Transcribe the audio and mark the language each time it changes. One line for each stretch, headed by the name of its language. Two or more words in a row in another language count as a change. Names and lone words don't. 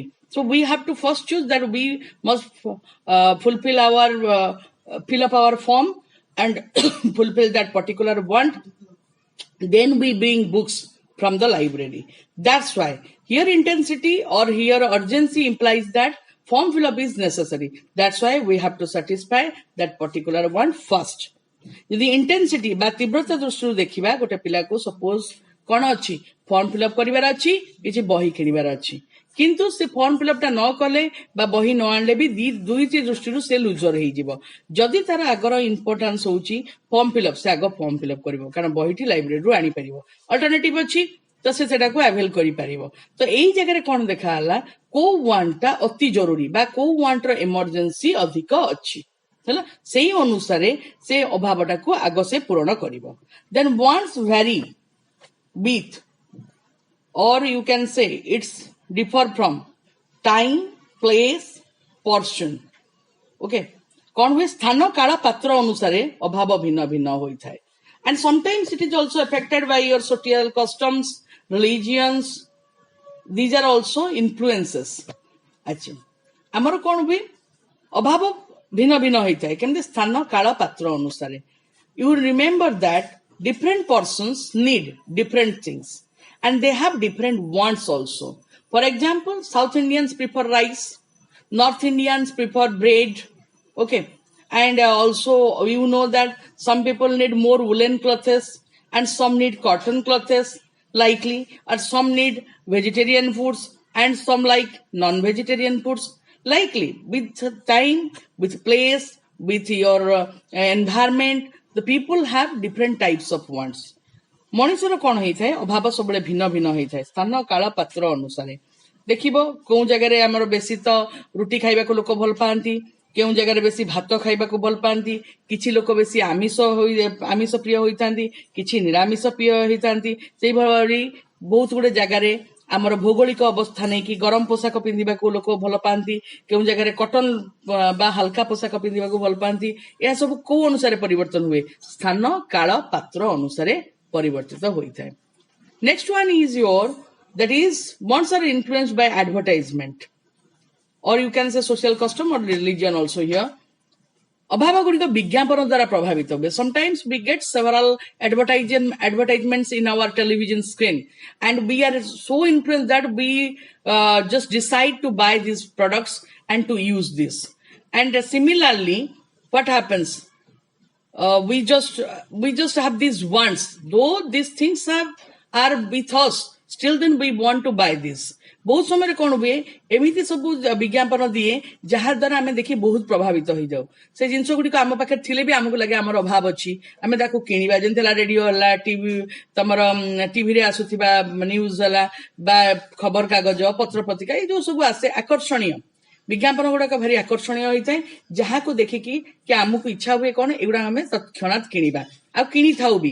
English: So we have to first choose that we must fulfill our fill up our form and fulfill that particular want. Then we bring books from the library. That's why here intensity or here urgency implies that form fill up is necessary. That's why we have to satisfy that particular one first.
Odia: ଯଦି ଇଣ୍ଟେନ୍ସିଟି ବା ତୀବ୍ରତା ଦୃଷ୍ଟିରୁ ଦେଖିବା, ଗୋଟେ ପିଲାକୁ ସପୋଜ କଣ ଅଛି,
English: form fillup
Odia: କରିବାର ଅଛି, କିଛି ବହି କିଣିବାର ଅଛି, କିନ୍ତୁ ସେ
English: form fillup
Odia: ଟା ନ କଲେ ବା ବହି ନ ଆଣିଲେ ବି ଦୁଇଟି ଦୃଷ୍ଟିରୁ ସେ ଲୁଜର ହେଇଯିବ। ଯଦି ତାର ଆଗର ଇମ୍ପୋର୍ଟାନ୍ସ ହଉଛି
English: form fillup,
Odia: ସେ ଆଗ
English: form fillup
Odia: କରିବ, କାରଣ ବହିଟି ଲାଇବ୍ରେରୀରୁ ଆଣିପାରିବ। ଅଲ୍ଟରନେଟିଭ ଅଛି ତ ସେ ସେଟାକୁ ଆଭେଲ କରିପାରିବ। ତ ଏଇ ଜାଗାରେ କଣ ଦେଖାହେଲା, କୋଉ ୱାଣ୍ଟ ଟା ଅତି ଜରୁରୀ ବା କୋଉ ୱାଣ୍ଟର ଏମର୍ଜେନ୍ସି ଅଧିକ ଅଛି, ହେଲା ସେଇ ଅନୁସାରେ ସେ ଅଭାବଟାକୁ ଆଗ ସେ ପୂରଣ କରିବ।
English: then wants vary with or you can say it's differ from time, place, portion.
Odia: Okay, କଣ ହୁଏ, ସ୍ଥାନ କାଳ ପାତ୍ର ଅନୁସାରେ ଅଭାବ ଭିନ୍ନ ଭିନ୍ନ ହୋଇଥାଏ।
English: And sometimes it is also affected by your social customs, religions. These are also influences. ଆଚ୍ଛା, ଆମର କଣ ହୁଏ, ଅଭାବ ଭିନ୍ନ ଭିନ୍ନ ହୋଇଥାଏ କେମିତି, ସ୍ଥାନ କାଳ ପାତ୍ର ଅନୁସାରେ। You remember that different persons need different things and they have different wants also. For example, South Indians prefer rice, North Indians prefer bread. Okay. And also, you know that some people need more woolen clothes and some need cotton clothes, likely, or some need vegetarian foods and some like non-vegetarian foods, likely. With time, with place, with your environment, the people have different types of wants.
Odia: ମଣିଷର କଣ ହେଇଥାଏ, ଅଭାବ ସବୁବେଳେ ଭିନ୍ନ ଭିନ୍ନ ହେଇଥାଏ ସ୍ଥାନ କାଳ ପାତ୍ର ଅନୁସାରେ। ଦେଖିବ କୋଉ ଜାଗାରେ ଆମର ବେଶୀ ତ ରୁଟି ଖାଇବାକୁ ଲୋକ ଭଲ ପାଆନ୍ତି, କେଉଁ ଜାଗାରେ ବେଶୀ ଭାତ ଖାଇବାକୁ ଭଲ ପାଆନ୍ତି, କିଛି ଲୋକ ବେଶୀ ଆମିଷ ପ୍ରିୟ ହୋଇଥାନ୍ତି, କିଛି ନିରାମିଷ ପ୍ରିୟ ହେଇଥାନ୍ତି। ସେଇଭଳି ବହୁତ ଗୁଡେ ଜାଗାରେ ଆମର ଭୌଗୋଳିକ ଅବସ୍ଥା ନେଇକି ଗରମ ପୋଷାକ ପିନ୍ଧିବାକୁ ଲୋକ ଭଲ ପାଆନ୍ତି, କେଉଁ ଜାଗାରେ କଟନ ବା ହାଲକା ପୋଷାକ ପିନ୍ଧିବାକୁ ଭଲ ପାଆନ୍ତି। ଏହା ସବୁ କୋଉ ଅନୁସାରେ ପରିବର୍ତ୍ତନ ହୁଏ, ସ୍ଥାନ କାଳ ପାତ୍ର ଅନୁସାରେ ପରିବର୍ତ୍ତିତ ହୋଇଥାଏ।
English: Next one is that is wants are influenced by advertisement, or you can say social custom or religion also here.
Odia: ଅଭାବ ଗୁଡ଼ିକ ବିଜ୍ଞାପନ ଦ୍ୱାରା ପ୍ରଭାବିତ ହୁଏ।
English: Sometimes we get several advertisements in our television screen and we are so influenced that we just decide to buy these products and to use this. And similarly, what happens? We just have these wants. Though these things are with us, still then we want to buy this.
Odia: ବହୁତ ସମୟରେ କଣ ହୁଏ, ଏମିତି ସବୁ ବିଜ୍ଞାପନ ଦିଏ ଯାହା ଦ୍ୱାରା ଆମେ ଦେଖି ବହୁତ ପ୍ରଭାବିତ ହେଇଯାଉ। ସେ ଜିନିଷ ଗୁଡ଼ିକ ଆମ ପାଖରେ ଥିଲେ ବି ଆମକୁ ଲାଗେ ଆମର ଅଭାବ ଅଛି, ଆମେ ତାକୁ କିଣିବା। ଯେମିତି ହେଲା ରେଡିଓ ହେଲା, ତମର ଟିଭିରେ ଆସୁଥିବା ନ୍ୟୁଜ ହେଲା ବା ଖବର କାଗଜ, ପତ୍ର ପତ୍ରିକା, ଏଇ ଯୋଉ ସବୁ ଆସେ ଆକର୍ଷଣୀୟ ବିଜ୍ଞାପନ ଗୁଡାକ ଭାରି ଆକର୍ଷଣୀୟ ହୋଇଥାଏ, ଯାହାକୁ ଦେଖିକି କି ଆମକୁ ଇଚ୍ଛା ହୁଏ କଣ ଏଗୁଡା ଆମେ ତତ୍କ୍ଷଣାତ୍ କିଣିବା, ଆଉ କିଣିଥାଉ ବି।